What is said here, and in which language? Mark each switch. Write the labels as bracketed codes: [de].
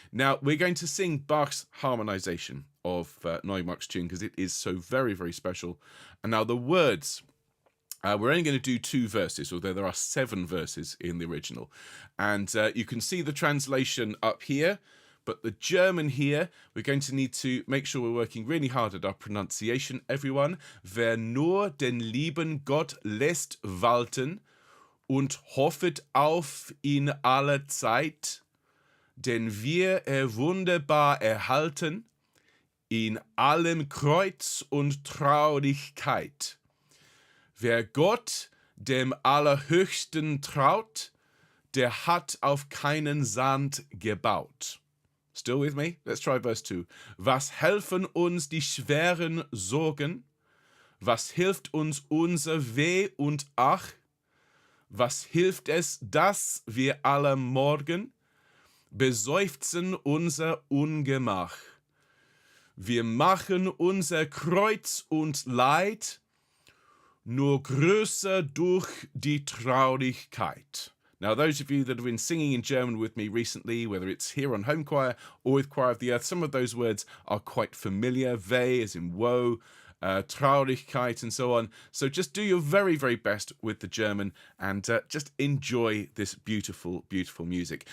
[en] Now, we're going to sing Bach's harmonization of Neumark's tune because it is so very, very special. And now the words, we're only going to do 2 verses, although there are 7 verses in the original. And you can see the translation up here, but the German here, we're going to need to make sure we're working really hard at our pronunciation, everyone. [de] Wer nur den lieben Gott lässt walten und hoffet auf ihn alle Zeit, denn wir wunderbar erhalten in allem Kreuz und Traurigkeit. Wer Gott, dem Allerhöchsten, traut, der hat auf keinen Sand gebaut. [en] Still with me? Let's try verse 2. [de] Was helfen uns die schweren Sorgen? Was hilft uns unser Weh und Ach? Was hilft es, dass wir alle morgen beseufzen unser Ungemach? Wir machen unser Kreuz und Leid nur größer durch die Traurigkeit. [en] Now, those of you that have been singing in German with me recently, whether it's here on Homechoir or with Choir of the Earth, some of those words are quite familiar. Weh as in woe, Traurigkeit and so on. So just do your very, very best with the German and just enjoy this beautiful, beautiful music.